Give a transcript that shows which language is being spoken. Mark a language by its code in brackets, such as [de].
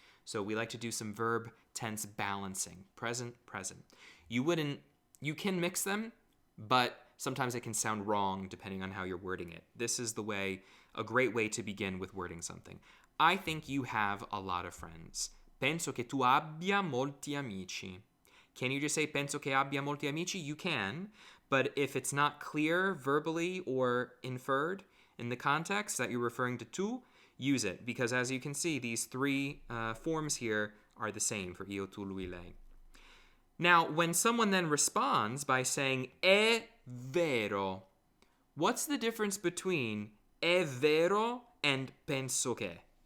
[en] So we like to do some verb tense balancing. Present, present. You can mix them, but sometimes it can sound wrong depending on how you're wording it. This is a great way to begin with wording something. I think you have a lot of friends. [it] Penso che tu abbia molti amici. [en] Can you just say [it] penso che abbia molti amici? [en] You can, but if it's not clear verbally or inferred in the context that you're referring to tu, use it, because as you can see, these 3 forms here are the same for io, tu, lui, lei. Now, when someone then responds by saying [it] è vero, [en] what's the difference between [it] è vero and penso che?